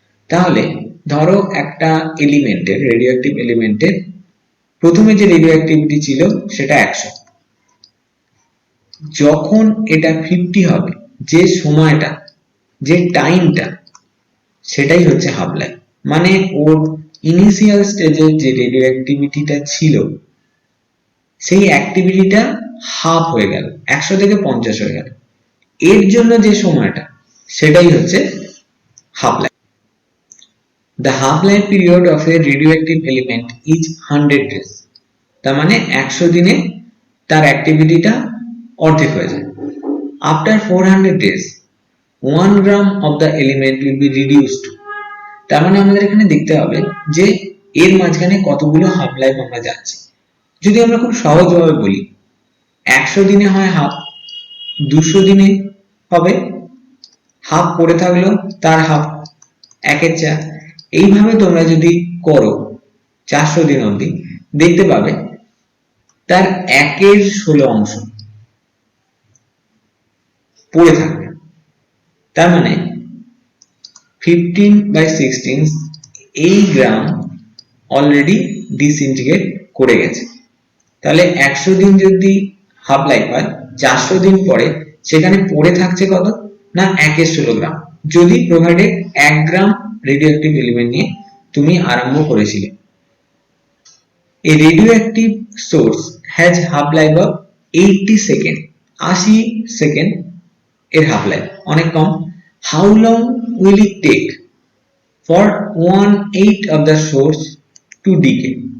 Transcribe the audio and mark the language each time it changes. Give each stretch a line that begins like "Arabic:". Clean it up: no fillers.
Bangla: তাহলে ধরো একটা এলিমেন্টের, রেডিওঅ্যাক্টিভ এলিমেন্টের প্রথমে যে রেডিওঅ্যাক্টিভিটি ছিল সেটা 100, যখন এটা 50 হবে, যে সময়টা, যে টাইমটা, সেটাই হচ্ছে হাফ লাইফ। মানে ওর ইনিশিয়াল স্টেজে যে রেডিওঅ্যাক্টিভিটিটা ছিল সেই অ্যাক্টিভিটিটা হাফ হয়ে গেল, 100 থেকে 50 হয়ে গেল, এর জন্য যে সময়টা সেটাই হচ্ছে
English: half-life. The half-life period of a radioactive element is 100 days.
Bangla: তার মানে 100 দিনে তার অ্যাক্টিভিটিটা অর্ধেক হয়ে যায়।
English: After 400 days, 1 gram of the element will be reduced.
Bangla: তার মানে আমাদের এখানে দেখতে হবে যে এর মাঝখানে কতগুলো হাফ লাইফ আমরা যাচ্ছি। যদি আমরা খুব সহজভাবে বলি, 100 দিনে হয় হাফ, 200 দিনে হবে হাফ, পড়ে থাকলো তার হাফ, 1/4। এইভাবে তোমরা যদি করো 400 দিন অবধি, দেখতে পাবে তার 1/16 অংশ পড়ে থাকবে। তার মানে 15/16 এই গ্রাম অলরেডি ডিসইন্টিগ্রেট করে গেছে। তাহলে 100 দিন যদি হাফ লাইফ হয়, 400 দিন পরে সেখানে পড়ে থাকছে কত না 1/16 গ্রাম, যদি প্রোভাইডেড 1 গ্রাম রেডিওঅ্যাক্টিভ এলিমেন্ট নিয়ে তুমি আরম্ভ করেছিলে।
English: A radioactive source has half life of 80 second,
Bangla: 80 second এর হাফ লাইফ, অনেক কম।
English: How long will it take for 1/8 of the source to decay?